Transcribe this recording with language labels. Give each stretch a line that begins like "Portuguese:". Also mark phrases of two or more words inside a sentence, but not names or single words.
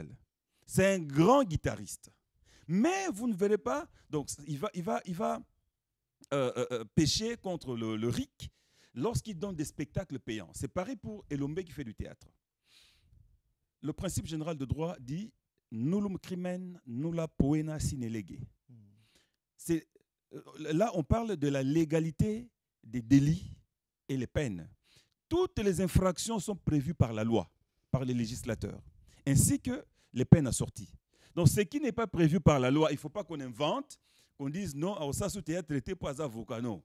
French: C'est un grand guitariste. Mais vous ne verrez pas, donc il va pécher contre le RIC lorsqu'il donne des spectacles payants. C'est pareil pour Elombe qui fait du théâtre. Le principe général de droit dit «
Latin: nullum crimen nulla poena sine lege ».
French: Là, on parle de la légalité des délits et les peines. Toutes les infractions sont prévues par la loi, par les législateurs, ainsi que les peines assorties. Donc, ce qui n'est pas prévu par la loi, il ne faut pas qu'on invente, qu'on dise non, ça sous théâtre n'était pas avocat, non.